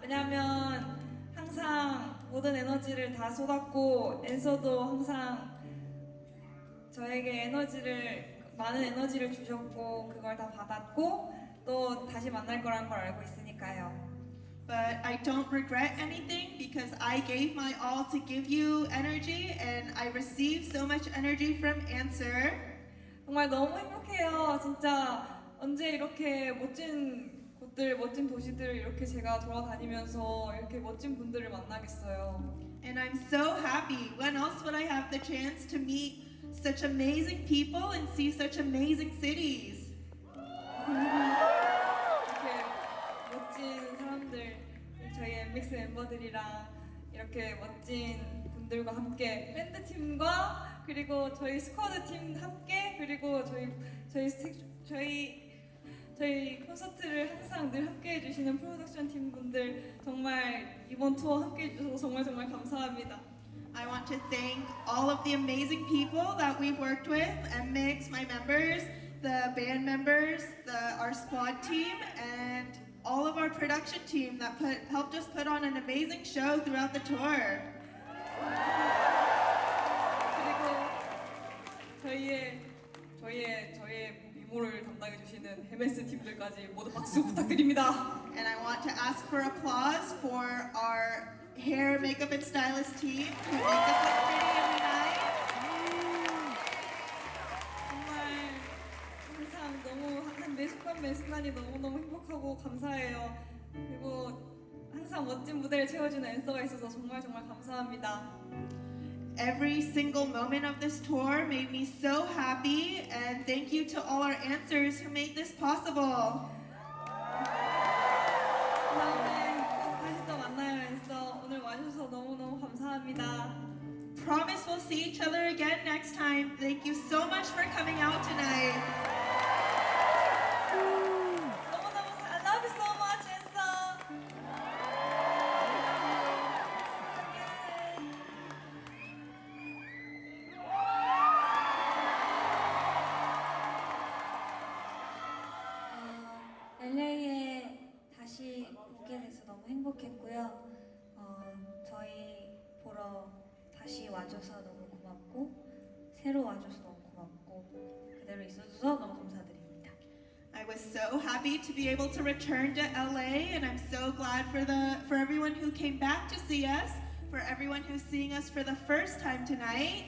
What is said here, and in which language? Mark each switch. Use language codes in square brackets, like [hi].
[ko] 왜냐하면 항상 모든 에너지를 다 쏟았고 앤서도 항상 저에게 많은 에너지를 주셨고 그걸 다 받았고 또 다시 만날 거란 걸 알고 있으니까요. [en] But I don't regret anything because I gave my all to give you energy and I received so much energy from Answer. [ko] 정말 너무 행복해요. 진짜 언제 이렇게 멋진 곳들, 멋진 도시들을 이렇게 제가 돌아다니면서 이렇게 멋진 분들을 만나겠어요. [en] And I'm so happy. When else would I have the chance to meet such amazing people and see such amazing cities? [ko] 이렇게 멋진 사람들, 저희 NMIXX 멤버들이랑 이렇게 멋진 분들과 함께 밴드 팀과 그리고 저희 스쿼드 팀 함께 그리고 저희 콘서트를 항상 늘 함께 해주시는 프로덕션 팀 분들 정말 이번 투어 함께 해주셔서 정말 감사합니다. [en] I want to thank all of the amazing people that we've worked with, NMIXX, my members, the band members, our squad team, and all of our production team that helped us put on an amazing show throughout the tour. [ko] 그리고 저희의 미모를 담당해 주시는 MS 팀들까지 모두 박수 부탁드립니다. [en] And I want to ask for applause for our hair, makeup, and stylist team who make us look pretty every night. [ko] 정말 항상 너무 매 순간이 너무 행복하고 감사해요. 그리고 항상 멋진 무대를 채워주는 앤서가 있어서 정말 감사합니다. [en] Every single moment of this tour made me so happy, and thank you to all our answers who made this possible. [ko] 다음에 다시 또 만나요, 앤서. 오늘 와주셔서 너무 감사합니다. [en] Promise we'll see each other again next time. Thank you so much for coming out tonight. I love you so much, 앤서. [ko] LA에 다시 오게 돼서 너무 행복했고요. 저희 보러 다시 와줘서 너무 고맙고 새로 와줘서 너무 고맙고 그대로 있어줘서 너무 감사드립니다. [en] I was so happy to be able to return to LA, and I'm so glad for everyone who came back to see us, for everyone who's seeing us for the first time tonight.